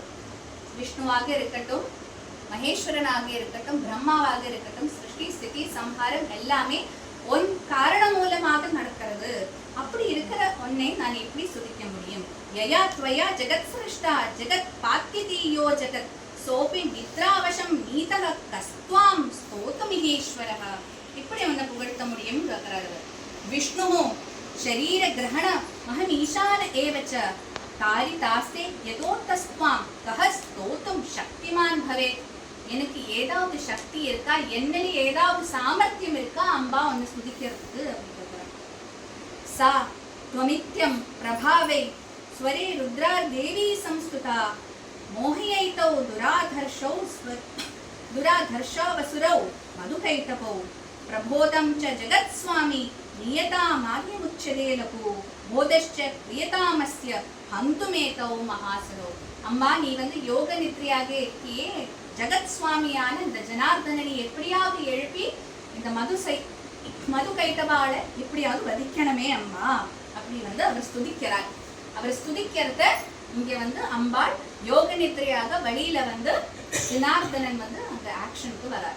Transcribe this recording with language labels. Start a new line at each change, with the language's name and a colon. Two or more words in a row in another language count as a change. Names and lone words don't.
Tamil: விஷ்ணுவாக இருக்கட்டும், மகேஸ்வரனாக இருக்கட்டும், பிரம்மாவாக இருக்கட்டும், சிருஷ்டி ஸ்திதி சம்ஹாரம் எல்லாமே ஒன் காரணம் மூலமாக நடக்கிறது. அப்படி இருக்கிற ஒன்னை நான் எப்படி சுதிக்க முடியும்?
Sanskrit: यया त्वया जगत् सृष्टा जगत् पात्यत्ति यो जगत् सोऽपि निद्रावशं नीतः कस्त्वां स्तोतुमिहेश्वरः.
Tamil: இப்படி அவனை புகழ்த்த முடியும் கேட்கிறாரு.
Sanskrit: விஷ்ணுஹு शरीर ग्रहण महम ईशान एवच तारितास्ते यदोतस्त्वाम कह स्तोतुम शक्तिमान भवे.
Tamil: எனக்கு ஏதாவது சக்தி இருக்கா, என்னல ஏதாவது சாமர்த்தியம் இருக்கா அம்பா உன்னை ஸ்துதிக்கிறதுக்கு அப்படின்னு சொல்றாங்க.
Sanskrit: சா त्वमित्यं प्रभावे स्वरे रुद्रा देवी संस्कृता मोहयैतौ दुराधर्षावसुरौ मधुकैटपौ प्रबोधं च जगत्स्वामी नियतामार्यमुच्यते लघु बोधश्च क्रियतामस्य हन्तुमेतौ महासुरौ.
Tamil: அம்மா நீ வந்து யோக நித்ரையாக இருக்கியே, ஜகத் சுவாமியான இந்த ஜனார்தனனை எப்படியாவது எழுப்பி இந்த மது கைட்டவாள எப்படியாவது வதிக்கணுமே அம்மா அப்படி வந்து அவர் ஸ்துதிக்கிறார். அவர் ஸ்துதிக்கிறத இங்க வந்து அம்பாள் யோக நித்ரையாக வழியில வந்து ஜனார்தனன் வந்து அங்க ஆக்ஷனுக்கு வரார்.